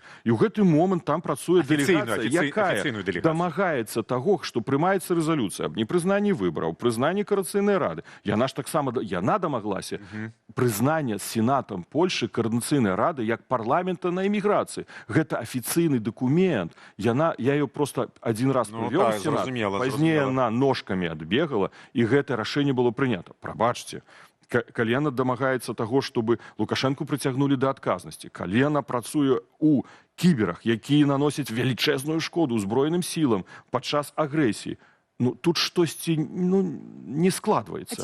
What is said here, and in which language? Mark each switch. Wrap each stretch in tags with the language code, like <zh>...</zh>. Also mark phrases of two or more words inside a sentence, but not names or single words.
<be>І ў гэты момант там працуе дэлегацыя, якая дамагаецца таго, што прымаецца рэзалюцыя аб непрызнанні выбараў, прызнанні Коордынацыйнай рады. Яна ж таксама, яна дамаглася прызнання сенатам Польшы Коордынацыйнай рады як парламента на эміграцыі. Гэта афіцыйны дакумент. Я</be> <ru>ее просто один раз</ru> <be>прывёў у сенат, пазней яна ножкамі адбегала, і гэтае рашэнне было прынята. Прабачце. Калі яна дамагаецца таго, чтобы Лукашэнку прыцягнулі да адказнасці, калі яна працуе ў кіберах, якія наносяць велічэзную шкоду ўзброеным сілам падчас агрэсіі, ну, тут штосьці не складваецца.</be>